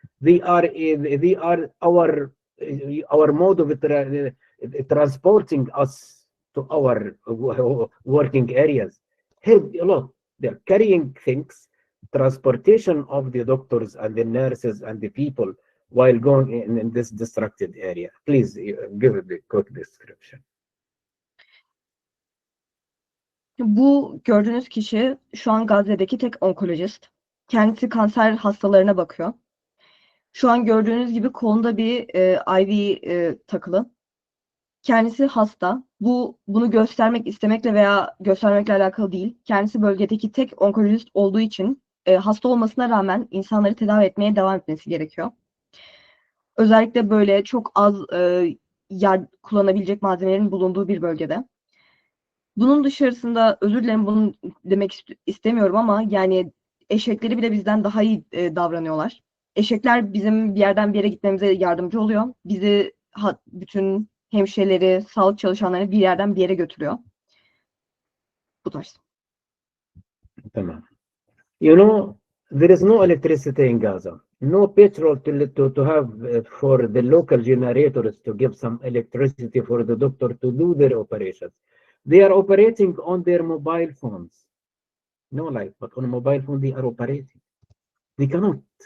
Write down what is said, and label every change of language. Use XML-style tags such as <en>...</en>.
<en>They are our mode of transporting us to our working areas. Help a lot. They're carrying things, transportation of the doctors and the nurses and the people while going in this distracted area. Please give it the quick description.</en> <tr>Bu gördüğünüz kişi şu an Gazze'deki tek onkolojist. Kendisi kanser hastalarına bakıyor. Şu an gördüğünüz gibi kolunda bir IV takılı. Kendisi hasta. Bunu göstermek istemekle veya göstermekle alakalı değil. Kendisi bölgedeki tek onkolojist olduğu için hasta olmasına rağmen insanları tedavi etmeye devam etmesi gerekiyor. Özellikle böyle çok az kullanabilecek malzemelerin bulunduğu bir bölgede. Bunun dışarısında özür dilerim bunu demek istemiyorum ama yani eşekleri bile bizden daha iyi davranıyorlar. Eşekler bizim bir yerden bir yere gitmemize yardımcı oluyor. Bizi bütün hemşireleri, sağlık çalışanlarını bir yerden bir yere götürüyor. Bu tarz. Tamam.</tr> <en>You know, there is no electricity in Gaza. No petrol to have for the local generators to give some electricity for the doctor to do their operations. They are operating on their mobile phones. No light, but on a mobile phone they are operating. They cannot.</en>